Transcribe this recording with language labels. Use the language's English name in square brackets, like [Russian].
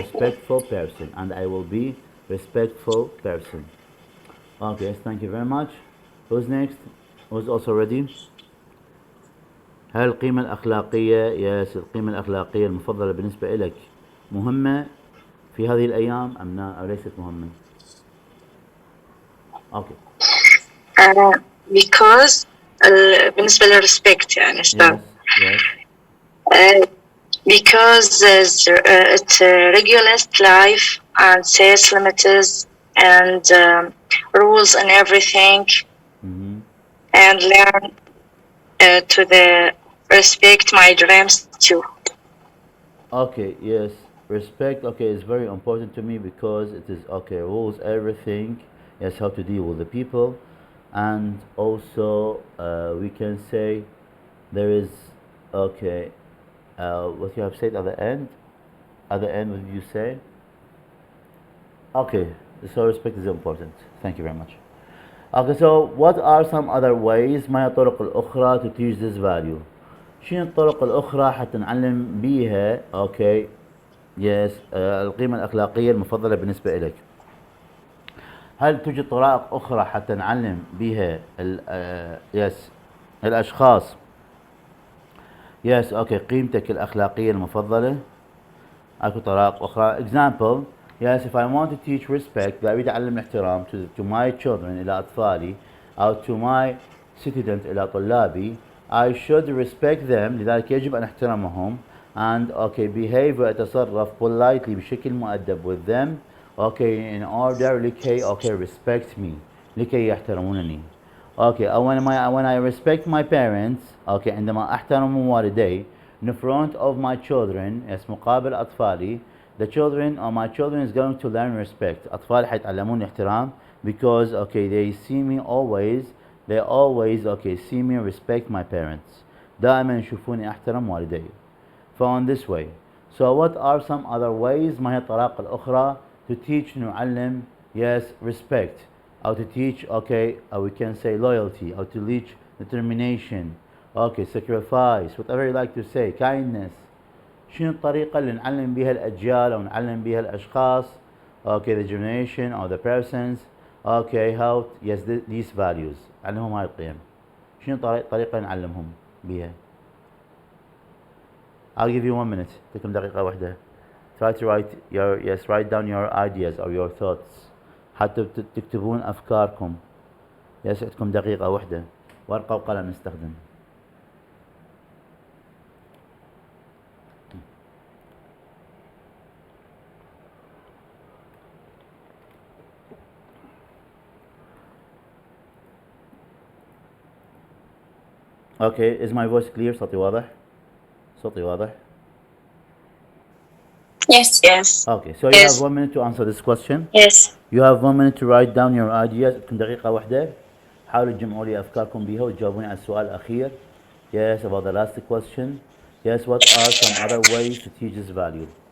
[English] respectful person and I will be respectful person okay yes thank you very much who's next who's also ready [Arabic] هل القيمة الأخلاقية يس القيمة الأخلاقية المفضلة بالنسبة لك مهمة في هذه الأيام أم لا أو ليست مهمة؟ [English] Okay. Because [Arabic] بالنسبة للرespect يعني [English] Yes, yes. Because it regulates life and says limits and rules and everything and learn to the respect my dreams too. Okay, yes. Respect, okay, is very important to me because it is, okay, rules everything. Yes, how to deal with the people. And also, we can say there is, okay, what you have said at the end. At the end, what did you say? Okay, so respect is important. Thank you very much. Okay, so what are some other ways [Arabic] ما هي الطرق الأخرى [English] to teach this value؟ [Arabic] شنو الطرق الأخرى حتى نعلم بيها okay yes القيمة الأخلاقية المفضلة بالنسبة إليك؟ هل توجد طرق أخرى حتى نعلم بها yes الأشخاص [English] Yes, okay. [Arabic] قيمتك الأخلاقية المفضلة. أكو طرق أخرى. Example. [English] Yes, if I want to teach respect, [Arabic] إذا أريد أعلم الاحترام [English] to my children [Arabic] إلى أطفالي أو [English] to my student [Arabic] إلى طلابي, [English] I should respect them. [Arabic] لذلك يجب أن أحترمهم [English] and okay behave [Arabic] وأتصرف [English] politely [Arabic] بشكل مؤدب [English] with them okay in order لكي okay respect me [Arabic] لكي يحترمونني. [English] Okay, when I respect my parents, okay, [Arabic] عندما أحترم والدي [English] in front of my children, yes, [Arabic] مقابل أطفالي, [English] the children or my children is going to learn respect. [Arabic] أطفالي حيتعلمون احترام [English] because okay they see me always, they always okay see me respect my parents. [Arabic] دائما يشوفوني أحترم والدي. [English] Found this way. So what are some other ways? [Arabic] ما هي الطرق الأخرى [English] to teach [Arabic] نعلم [English] yes respect أو to teach okay we can say loyalty أو to teach determination okay sacrifice whatever you like to say kindness. [Arabic] شنو الطريقة اللي نعلم بها الأجيال أو نعلم بها الأشخاص okay [English] the generation or the persons [Arabic] okay how yes [English] these values [Arabic] نعلمهم هاي القيم. شنو طريقة نعلمهم بها؟ [English] I'll give you 1 minute. [Arabic] تكم دقيقة واحدة. [English] Try to write down your ideas or your thoughts. [Arabic] حتى تكتبون أفكاركم. Yes, عندكم دقيقة واحدة. ورقة وقلم نستخدم. [English] Okay, is my voice clear? [Arabic] صوتي واضح؟ صوتي واضح؟ [English] Yes. Yes. Okay, so you have 1 minute to answer this question. Yes. You have 1 minute to write down your ideas. [Arabic] عندكم دقيقة واحدة. حاولوا تجمعوا لي أفكاركم بها وتجاوبوني على السؤال الأخير. [English] Yes, about the last question. Yes, what are some other ways to teach this value?